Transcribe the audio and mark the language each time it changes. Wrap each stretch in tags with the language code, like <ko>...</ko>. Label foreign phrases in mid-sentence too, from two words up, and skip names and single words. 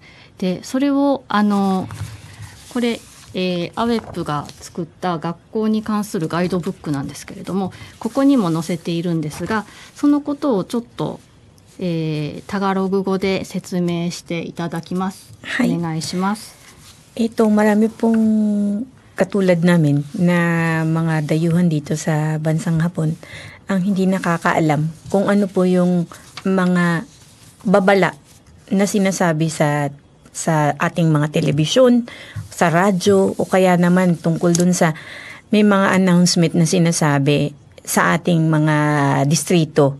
<ja>でそれをこれ、AWEP が作った学校に関するガイドブックなんですけれども、ここにも載せているんですが、そのことをちょっと、タガログ語で説明していただきます。はい、お願いします。</ja> <tl>Marami pong katulad namin na mga dayuhan dito sa bansang Hapon ang hindi nakakaalam kung ano po yung mga babala na sinasabi sa ating mga telebisyon, sa radyo, o kaya naman tungkol dun sa may mga announcement na sinasabi sa ating mga distrito.</tl>